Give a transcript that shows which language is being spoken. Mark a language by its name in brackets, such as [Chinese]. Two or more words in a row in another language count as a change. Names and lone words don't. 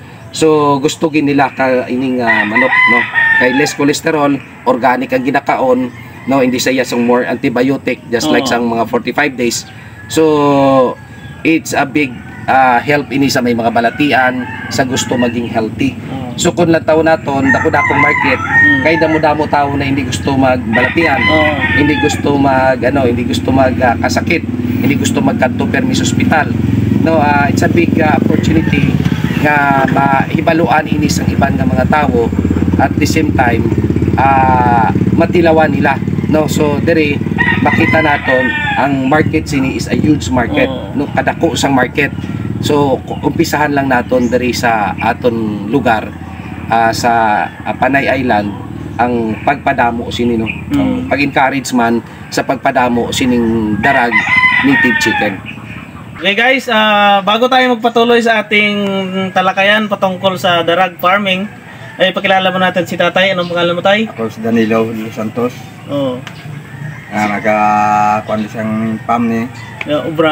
[Hiligaynon] So gusto gin nila ka ining manok, no, kay [English] less cholesterol, [Hiligaynon] organic ang ginakaon, no, hindi siya sang [English] more antibiotic just like [Hiligaynon] sang mga 45 days. [English] So it's a big help [Hiligaynon] ini sa may mga balatian sa gusto maging healthy. So kung lataw naton dako-dakong market, kay damo-damo tao na hindi gusto magbalatian, hindi gusto hindi gusto magkasakit, hindi gusto magkanto permis ospital. No, [English] it's a big opportunity [Hiligaynon] nga mahibaluan ini sang iban nga mga tao [English] at the same time [Hiligaynon] matilawan nila, no. So dere makita naton ang market sini [English] is a huge market, [Hiligaynon] no, kadako sang market. So umpisahan lang naton diri sa aton lugar sa Panay Island ang pagpadamo sini no. Ang pag-encourage man sa pagpadamo sining darag [English] native chicken. [Filipino] Okay guys, bago tayo magpatuloy sa ating talakayan patungkol sa darag farming, ay pakilala mo natin si Tatay. Anong pangalan mo, Tay? Ako si Danilo Santos. Oo. [Hiligaynon] Nagkakuan siyang farm ni Ubra.